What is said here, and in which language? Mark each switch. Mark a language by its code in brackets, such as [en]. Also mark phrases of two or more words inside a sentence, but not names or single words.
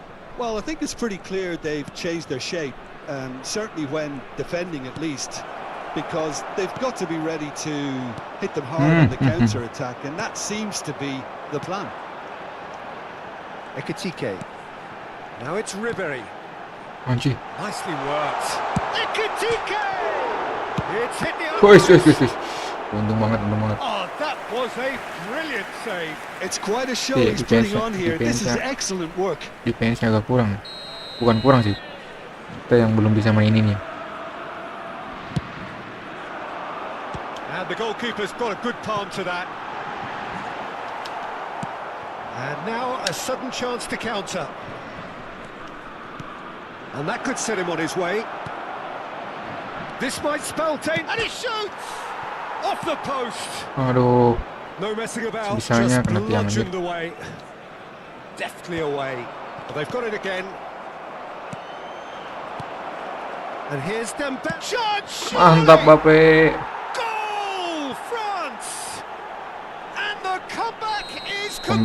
[en] Well, I think it's pretty clear they've changed their shape, certainly when defending at least, because they've got to be ready to hit them hard on the counter-attack, and that seems to be the plan. Ekitike. Now it's Ribéry. [id] Anjir. [en] Nicely worked. Ekitike! It's hit the [id] Wis. [en] open. [id] Untung banget. [en] Oh, that was a brilliant save. It's quite a show he's putting on here. This is excellent work. [id] Defense-nya agak kurang. Bukan kurang sih. Kita yang belum bisa mainin ya. [en] And the goalkeeper's got a good palm to that. And now a sudden chance to counter. And that could set him on his way. This might spell danger. And he shoots! Off the post! [id] Aduh. [en] No messing about, [id] Bisanya [en] just [id] kena tiang aja. [en] bludgeoned away. Deftly away. But they've got it again. And here's Dembele. [id] Mantap, Bape. [en] Goal, France! And the comeback is complete.